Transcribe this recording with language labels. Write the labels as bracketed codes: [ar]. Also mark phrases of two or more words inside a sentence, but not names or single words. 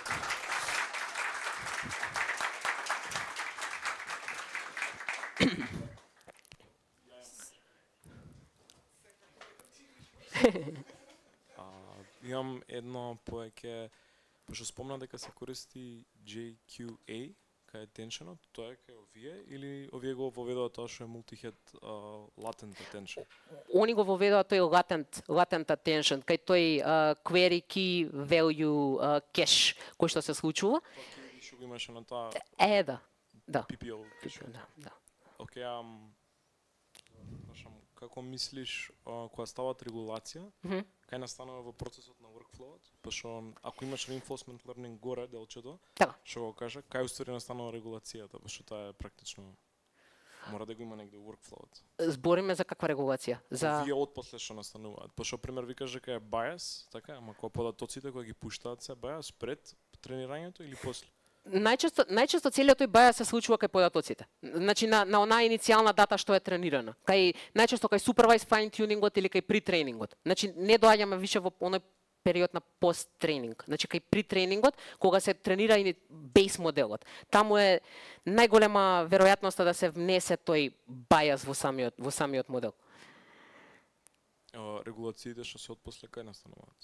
[mk] Имам едно повеќе, пошто спомна дека се користи JQA кај attention-от, тоа е кај овие или овие го воведува тоа што е [en] multi-head latent attention? [mk] Они го воведува тој [en] latent attention, [mk] кај тој [en] query key value cache [mk] кој што се случува. Што го имаше на таа? Да. PPO. Да. Океј, како мислиш кога стават регулација, кај настанува во процесот на workflow-от, пошто ако имаш [en] reinforcement learning [mk] горе делчето, што го кажа, кај устари настанува регулацијата, пошто таа е практично мора да го има негде workflow-от. Збориме за каква регулација? За вие отпосле што настануваат. Пошто пример ви кажа дека е bias, така, ама кога податоците кои ги пуштаат се bias пред тренирањето или после? Најчесто целиот тој бајас се случува кај податоците. Значи на онаа иницијална дата што е тренирана. Најчесто кај [en] supervised fine tuning-от [mk] или кај pre-тренингот. Значи не доаѓаме више во оној период на пост-тренинг. Значи кај pre-тренингот, кога се тренира и бейс моделот. Таму е најголема веројатноста да се внесе тој бајас во самиот модел. Регулациите што се отпосле кај настануваат?